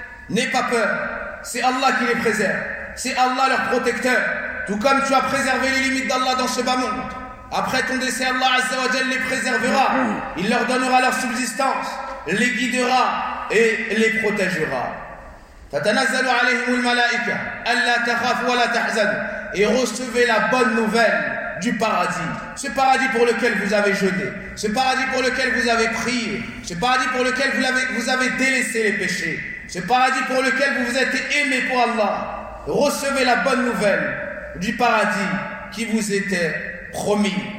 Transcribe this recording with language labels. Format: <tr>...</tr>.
<fr>N'aie pas peur, c'est Allah qui les préserve, c'est Allah leur protecteur. Tout comme tu as préservé les limites d'Allah dans ce bas monde, Après ton décès, Allah Azza wa Jal les préservera, il leur donnera leur subsistance, les guidera et les protégera.</fr> <ar>فتنزل عليهم الملائكة ألا تخافوا ولا تحزنوا.</ar> <fr>Et recevez la bonne nouvelle du paradis. Ce paradis pour lequel vous avez jeûné, ce paradis pour lequel vous avez prié, ce paradis pour lequel vous avez délaissé les péchés, ce paradis pour lequel vous vous êtes aimé pour Allah. Recevez la bonne nouvelle du paradis qui vous était promis.</fr>